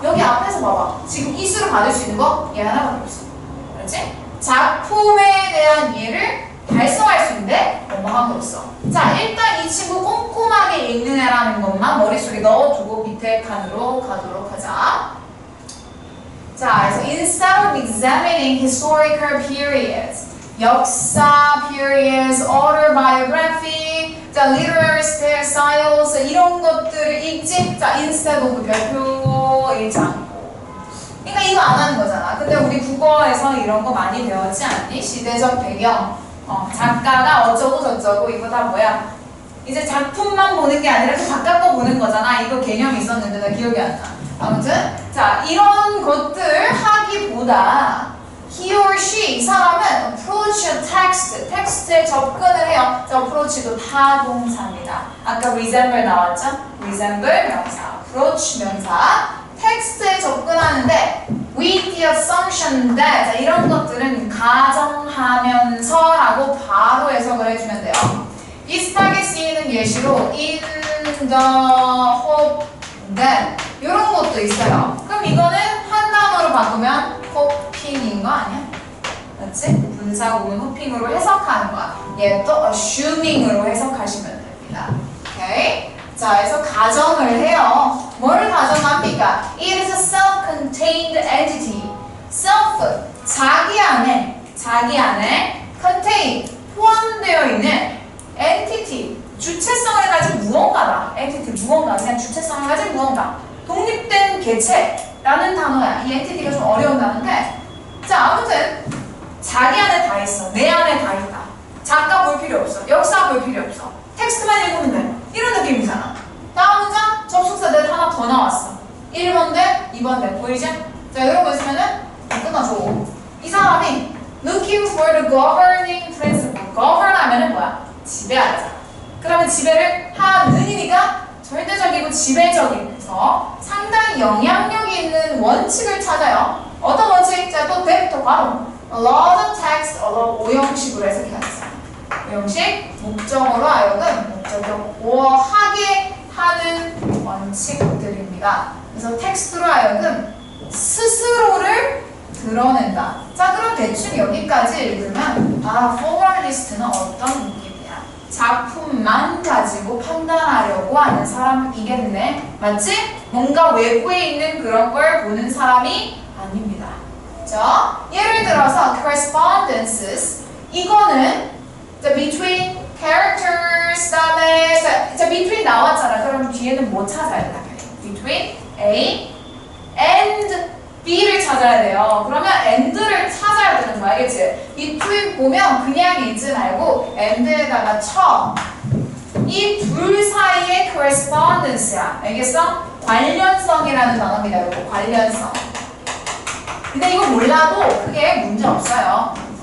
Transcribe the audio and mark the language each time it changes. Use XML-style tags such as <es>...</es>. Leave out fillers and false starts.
<ko>여기 앞에서 봐봐. 지금 이수를 받을 수 있는 거 얘 하나밖에 없어. 그렇지? 작품에 대한 이해를 달성할 수 있는데 뭐한 게 없어. 자, 일단 이 친구 꼼꼼하게 읽는 애라는 것만 머릿속에 넣어두고 밑에 칸으로 가도록 하자. 자, 그래서</ko> <en>instead of examining historical periods, 역사 periods, autobiography, 자, literary styles</en> <ko>이런 것들을 읽지. 자, instead of 별표 읽지 않고. 그러니까 이거 안 하는 거잖아. 근데 우리 국어에서 이런 거 많이 배웠지 않니? 시대적 배경, 작가가 어쩌고 저쩌고 이거 다 뭐야? 이제 작품만 보는 게 아니라 그 바깥 거 보는 거잖아. 이거 개념이 있었는데 나 기억이 안 나. 아무튼 자, 이런 것들 하기보다</ko> <en>he or she,</en> <ko>이 사람은</ko> <en>approach a text,</en> <ko>텍스트에 접근을 해요. 자, approach도 타동사입니다. 아까 resemble 나왔죠? resemble 명사, approach 명사, 텍스트에 접근하는데</ko> <en>with the assumption that,</en> <ko>자, 이런 것들은 가정하면서 라고 바로 해석을 해주면 돼요. 비슷하게 쓰이는 예시로</ko> <en>in the hope that</en> <ko>이런 것도 있어요. 그럼 이거는 한 단어로 바꾸면 hoping인 거 아니야? 맞지? 분사구문 hoping으로 해석하는 거야. 얘 또 assuming으로 해석하시면 됩니다. 오케이? 자, 그래서 가정을 해요. 뭐를 가정합니까?</ko> <en>It is a self-contained entity.</en> <ko>self, 자기 안에 contain, 포함되어 있는 entity, 주체성을 가진 무언가다. entity, 무언가, 그냥 주체성을 가진 무언가. 독립된 개체라는 단어야. 이 entity가 좀 어려운 단어인데, 자, 아무튼 자기 안에 다 있어. 내 안에 다 있다. 작가 볼 필요 없어. 역사 볼 필요 없어. 텍스트만 읽으면 돼. 이런 느낌이잖아. 다음 문장, 접속사 넷 하나 더 나왔어. 1번 넷, 2번 넷. 보이지? 자, 이런 거 있으면은 끝나줘. 이 사람이</ko> <en>looking for the governing principle.</en> <ko>govern 하면은 뭐야? 지배하자. 그러면 지배를 하는이니까 절대적이고 지배적인, 그래서 상당히 영향력이 있는 원칙을 찾아요. 어떤 원칙? 자, 또 대부터 바로</ko> <en>a lot of text,</en> <ko>a lot 오형식으로 해석해야겠어. 오형식, 목적어로 하여금 목적어하게 하는 원칙들입니다. 그래서 텍스트로 하여금 스스로를 드러낸다. 자, 그럼 대충 여기까지 읽으면 포멀리스트는 어떤 느낌이야? 작품만 가지고 판단하려고 하는 사람이겠네. 맞지? 뭔가 외부에 있는 그런 걸 보는 사람이 아닙니다. 자, 예를 들어서 correspondences, 이거는</ko> <en>between characters,</en> <ko>다음에 자, between 나왔잖아. 그럼 뒤에는 뭐 찾아야 돼?</ko> <en>between A and B</en> <ko>를 찾아야 돼요. 그러면 and를 찾아야 되는 거야. 알겠지? between 보면 그냥 읽지 말고 and에다가 쳐. 이 둘 사이의 correspondence야. 알겠어? 관련성이라는 단어입니다. 이거 관련성. 근데 이거 몰라도 크게 문제 없어요.</ko>